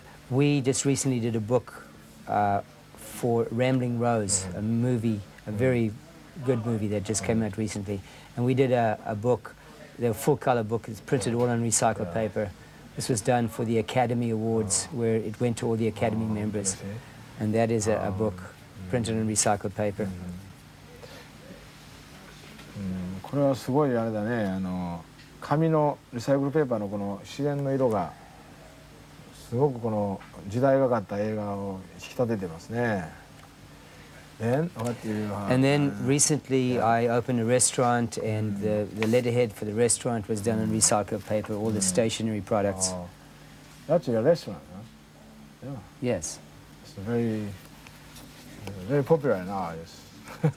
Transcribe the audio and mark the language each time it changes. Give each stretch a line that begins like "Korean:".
English: We just recently did a book for Rambling Rose, a movie, a very good movie that just came out recently. And we did a book, the full-color book. It's printed all on recycled paper. This was done for the Academy Awards, where it went to all the Academy members. And that is a book printed on recycled paper.
Japanese: これはすごいあれだね、紙のリサイクルペーパーのこの自然の色がすごくこの時代がかった映画を引き立ててますね。
English: And then recently I opened a restaurant, and the letterhead for the restaurant was done on recycled paper, all the stationery products. That's your restaurant, huh? Yeah. Yes. It's very popular now. Yes.